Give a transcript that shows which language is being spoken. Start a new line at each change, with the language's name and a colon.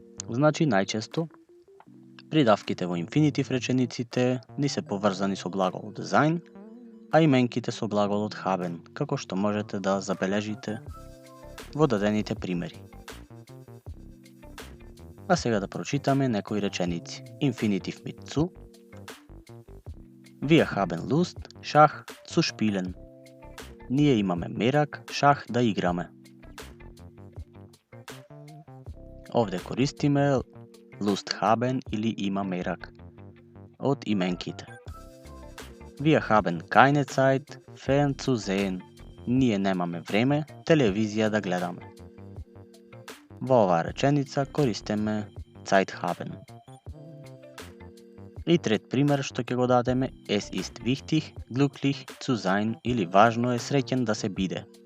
Macedonian: Значи најчесто придавките во инфинитив речениците ни се поврзани со глаголот sein, а именките со глаголот haben, како што можете да забележите во дадените примери. А сега да прочитаме некои реченици.
German: Инфинитив mit zu. Wir haben Lust, Schach zu spielen.
Macedonian: Ние имаме мерак, шах да играме. Овде користиме
German: Lust haben
Macedonian: или има мерак од именките.
German: Wir haben keine Zeit, fern zu sehen.
Macedonian: Ние немаме време телевизија да гледаме. Во оваа реченица користиме
German: Zeit haben.
Macedonian: И трет пример што ќе го дадеме
German: Es ist wichtig, glücklich zu sein
Macedonian: или важно е среќен да се биде.